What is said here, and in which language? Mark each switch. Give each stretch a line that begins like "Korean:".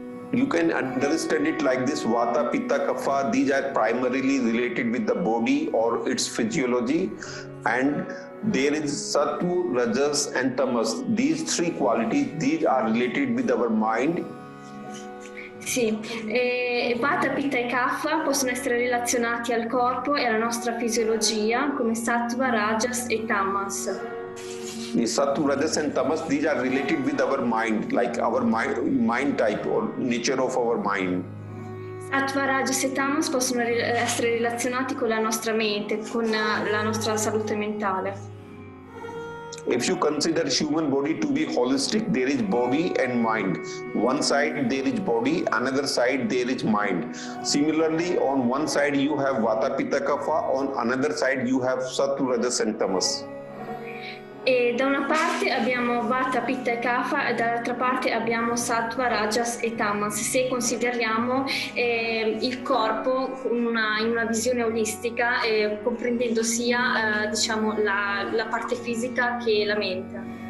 English: You can understand it like this: Vata, Pitta, Kapha, these are primarily related with the body or its physiology, and there is Sattva, Rajas and Tamas. These 3 qualities, these are related with our mind.
Italian: Sì, Vata, Pitta e Kapha possono essere relazionati al corpo e alla nostra fisiologia come Sattva, Rajas e Tamas.
English: The Sattva, Rajas and Tamas, these are related with our mind, like our mind type or nature of our mind.
Italian: Sattva, Rajas e Tamas possono essere relazionati con la nostra mente, con la nostra salute mentale.
English: If you consider human body to be holistic, there is body and mind. One side there is body, another side there is mind. Similarly, on one side you have Vata, Pitta, Kapha, on another side you have Sattva, Rajas and Tamas.
Italian: E da una parte abbiamo Vata, Pitta e Kapha e dall'altra parte abbiamo Sattva, Rajas e Tamas, se consideriamo il corpo in una visione olistica, comprendendo sia diciamo la parte fisica che la mente.